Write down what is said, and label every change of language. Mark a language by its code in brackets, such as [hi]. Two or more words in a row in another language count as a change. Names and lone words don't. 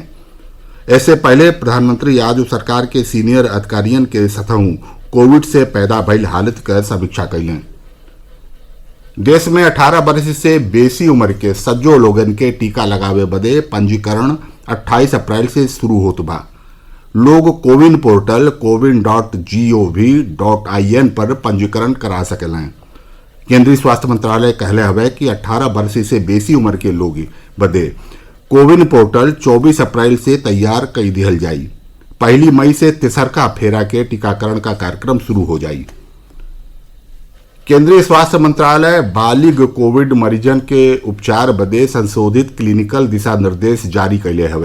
[bho] ऐसे पहले प्रधानमंत्री आज सरकार के सीनियर अधिकारियों के सतहू कोविड से पैदा भइल हालत का समीक्षा कैलें। देश में 18 वर्ष से बेसी उम्र के सज्जो लोगन के टीका लगावे बदे पंजीकरण 28 अप्रैल से शुरू होत बा। लोग कोविन पोर्टल cowin.gov.in पर पंजीकरण करा सकेलें। केंद्रीय स्वास्थ्य मंत्रालय कहले हवे कि 18 वर्ष से बेसी उम्र के लोग बदे कोविन पोर्टल 24 अप्रैल से तैयार कई दिहल जाई। 1 मई से तिसरका फेरा के टीकाकरण का कार्यक्रम शुरू हो जाई। केंद्रीय स्वास्थ्य मंत्रालय बालिग कोविड मरीजन के उपचार बदे संशोधित क्लिनिकल दिशा निर्देश जारी कैले हवे।